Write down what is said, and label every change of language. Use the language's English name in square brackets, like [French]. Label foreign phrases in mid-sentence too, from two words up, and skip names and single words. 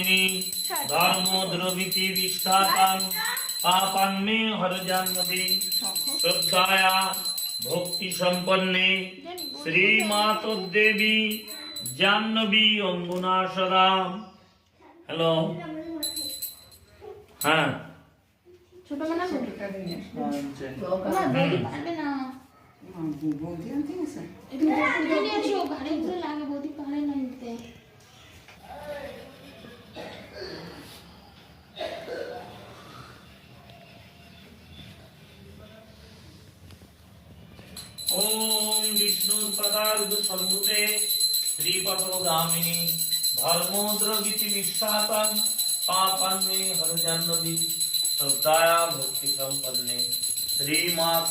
[Sanskrit] धर्मोद्रविति विष्ठातां पापान्मे हर जाह्नवी श्रद्धाया भक्ति संपन्ने श्रीमातो देवी जाह्नवी अंगुना सदा। हेलो हाँ [Bangla] ছোট মানে পারবে না বৌদি আনতে গেছে একটু নিয়ে আসো ঘাড়ে ধরে লাগে বৌদি পারে না নিতে। [Sanskrit] ओम विष्णुपदार्घ सम्भुते श्रीपथगामिनी धर्मोद्रविति निष्ठातां पापान्मे हर जाह्नवी श्रद्धाया भक्ति संपन्ने श्रीमाता